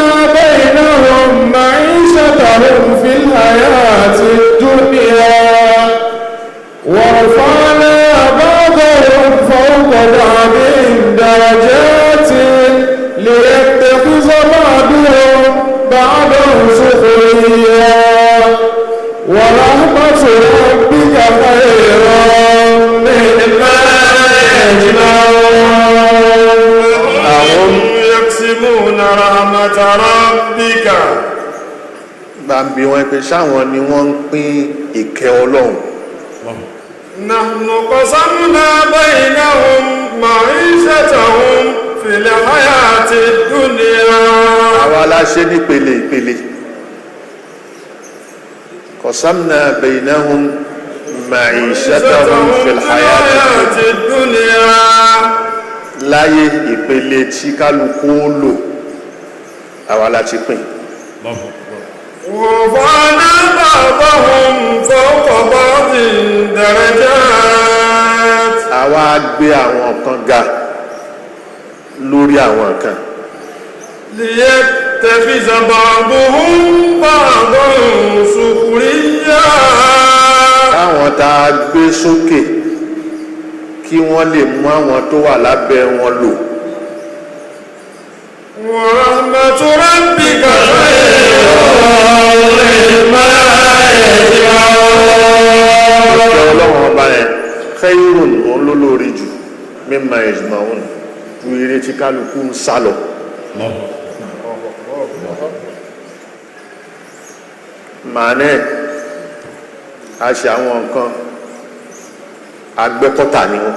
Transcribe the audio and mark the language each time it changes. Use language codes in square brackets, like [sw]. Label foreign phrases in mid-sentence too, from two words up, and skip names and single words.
[ar] بينهم معيشتهم في الحياة الدنيا ورفعنا بعضهم فوق بعض درجات ليتخذ بعضهم بعضا سخريا ورحمة ربك خير مما يجمعون أهم يقسمون رحمة ربك [yo] Bàbí wọn pé sáwọn ni wọ́n ń pín ìkẹ́ Ọlọ́run. [ar] نحن قسمنا بينهم معيشتهم في الحياة الدنيا [yo] Àwa la ṣe nípele ìpele. [ar] قسمنا بينهم معيشتهم في الحياة الدنيا [yo] láyé ìpele tí kálukú ó lò àwa la ti pín. [ar] ورفعنا بعضهم فوق بعض درجات [yo] Àwa gbé àwọn kan ga lórí àwọn kan. [ar] ليتخذ بعضهم بعضا سخريا [yo] Káwọn tá a gbé sókè kí wọ́n lè mú àwọn tó wà lábẹ́ wọn lò. [ar] ورحمة ربك خير مما يجمعون [yo] Ìfẹ́ Ọlọ́run ọba yẹn khayrun òun ló lórí jù [ar] مما يجمعون [yo] ju eré tí kálukú ń sá lọ. Màánẹ́ a ṣe àwọn nǹkan agbẹ́kọ́tà ni wọ́n.